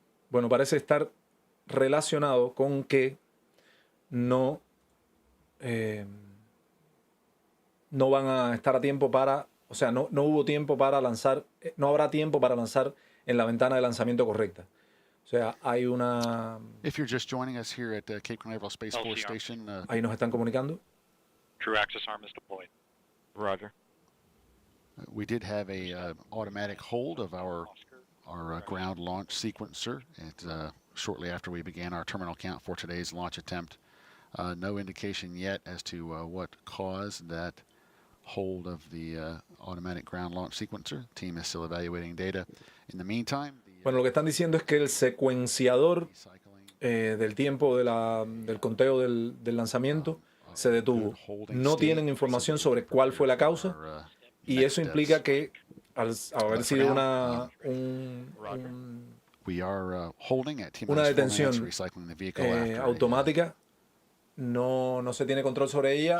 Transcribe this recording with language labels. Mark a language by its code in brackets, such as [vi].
[es] Bueno, parece estar relacionado con que no van a estar a tiempo para, o sea, no hubo tiempo para lanzar, no habrá tiempo para lanzar en la ventana de lanzamiento correcta. O sea, hay una... [en] If you're just joining us here at Cape Canaveral Space Force Station, [es] ahí nos están comunicando. [en] True access arm is deployed. Roger. We did have a automatic hold of our ground launch sequencer shortly after we began our terminal count for today's launch attempt. No indication yet as to what caused that hold of the automatic ground launch sequencer. The team is still evaluating data. In the meantime, [es] bueno, lo que están diciendo es que el secuenciador del tiempo del conteo del lanzamiento se detuvo. No tienen información sobre cuál fue la causa y eso implica que al haber sido una detención automática, no se tiene control sobre ella.